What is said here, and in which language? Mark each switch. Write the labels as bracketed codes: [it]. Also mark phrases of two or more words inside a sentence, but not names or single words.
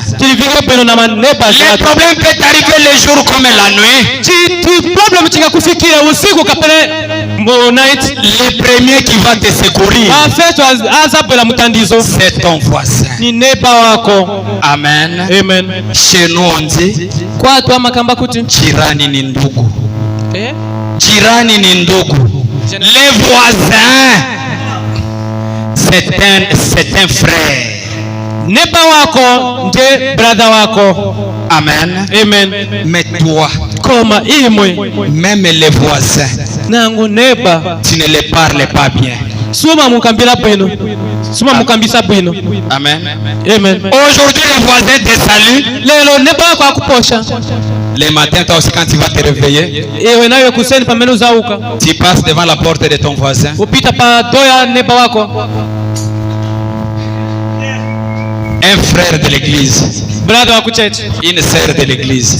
[fr] Le problème peut arriver le jour comme la nuit. Le premier qui va te secourir, c'est ton voisin. Amen. Amen. Chez nous on dit [sw] jirani ni ndugu. Jirani ni ndugu. [fr] Les voisins, c'est un frère. [ny] Neba wako nje brother wako. [fr] Amen. Amen. Mais toi, [ny] koma imwe, [fr] même les voisins, [ny] nangu neba, [fr] tu ne les parles pas bien. [ny] Suma mukambila bwino. Suma mukambisa bwino. [fr] Amen. Amen. Aujourd'hui les voisins te saluent. [ny] Lelo neba wako akuposha. [fr] Les matins, toi aussi, quand tu vas te réveiller, tu passes devant la porte de ton voisin. Un frère de l'église, une sœur de l'église.